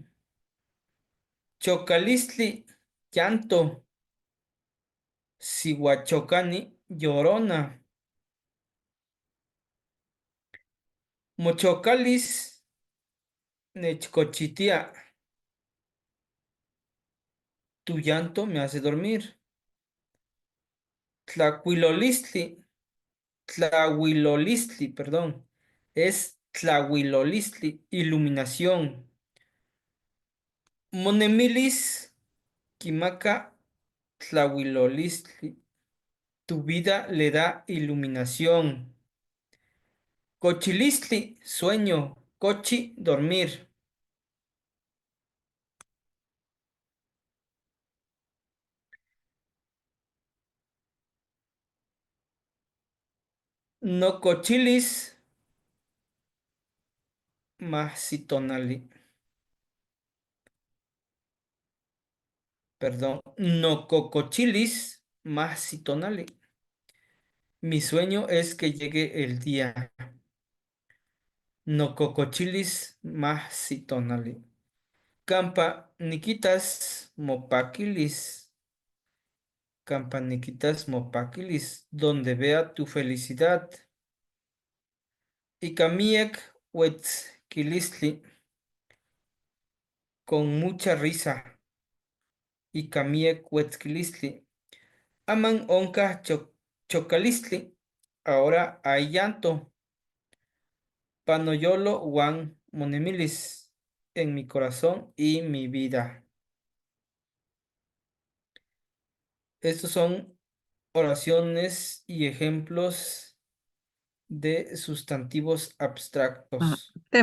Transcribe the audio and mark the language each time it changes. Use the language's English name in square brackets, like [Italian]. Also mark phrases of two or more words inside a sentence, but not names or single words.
[Spanish] Chocalistli, llanto. Sihuachocani, llorona. [Nahuatl languages] Mochocalis, nechcochitia. [Spanish] Tu llanto me hace dormir. [Nahuatl languages] Tlacuilolistli, tlahuilolistli, perdón. [Spanish] Es tlahuilolistli, iluminación. [Nahuatl languages] Monemilis, quimaca, tlahuilolistli. [Spanish] Tu vida le da iluminación. Cochilistli, sueño. Cochi, dormir. [Nahuatl languages] No cochilis, mahsitonali. Perdón, no cocochilis, mahsitonali. [Spanish] Mi sueño es que llegue el día. [Nahuatl languages] No cocochilis, mahsitonali. Campa niquitas mopaquilis. Campa niquitas mopaquilis, [Spanish] donde vea tu felicidad. Y [Nahuatl languages] camiec huetzquilistli, [Spanish] con mucha risa. [Nahuatl languages] Y camiec huetzquilistli. Aman onca chocalistli, [Spanish] ahora hay llanto. [Nahuatl languages] Panoyolo Juan Monemilis, [Spanish] en mi corazón y mi vida. Estos son oraciones y ejemplos de sustantivos abstractos.